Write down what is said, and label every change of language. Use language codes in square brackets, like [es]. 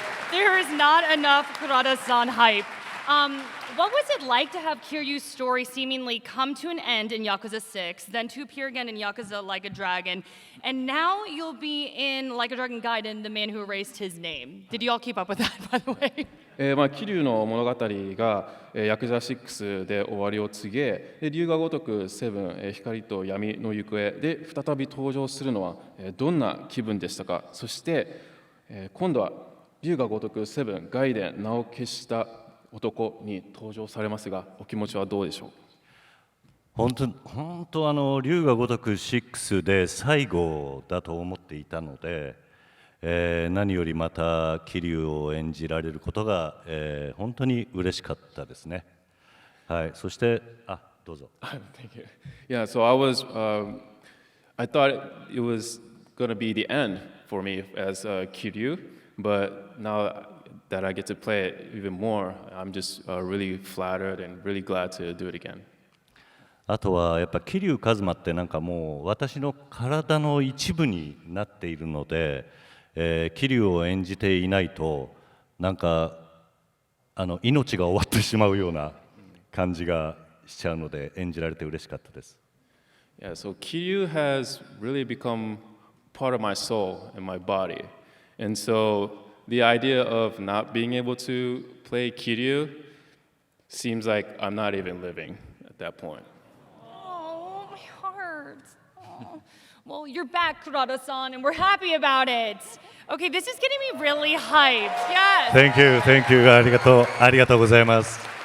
[en] There is not enough Kuroda-san hype. What was it like to have Kiryu's story seemingly come to an end in Yakuza 6, then to appear again in Yakuza Like a Dragon, and now you'll be in Like a Dragon Gaiden, The Man Who Erased His Name? Did you all keep up with that, by the way? [ja] 桐生の物語がヤクザ6で終わりを告げ、龍が如く7、光と闇の行方で再び登場するのはどんな気分でしたか。そして今度は龍が如く7、ガイデン、名を消した男に登場されますが、お気持ちはどうでしょう。本当龍が如く6で最後だと思っていたので、何よりまた桐生を演じられることが、本当に嬉しかったですね。はい、そしてどうぞ。 [en] Thank you. Yeah, so I thought it was going to be the end for me as Kiryu, but now that I get to play it even more, I'm just really flattered and really glad to do it again. [ja] あとはやっぱ桐生一馬ってなんかもう私の体の一部になっているので、桐生を演じていないとなんか命が終わってしまうような感じがしちゃうので演じられて嬉しかったです。 [en] Yeah, so Kiryu has really become part of my soul and my body, and so the idea of not being able to play Kiryu seems like I'm not even living at that point. Oh, my heart. Oh. Well, you're back, Kuroda-san, and we're happy about it. Okay, this is getting me really hyped. Yes. Thank you. [ja] ありがとうございます。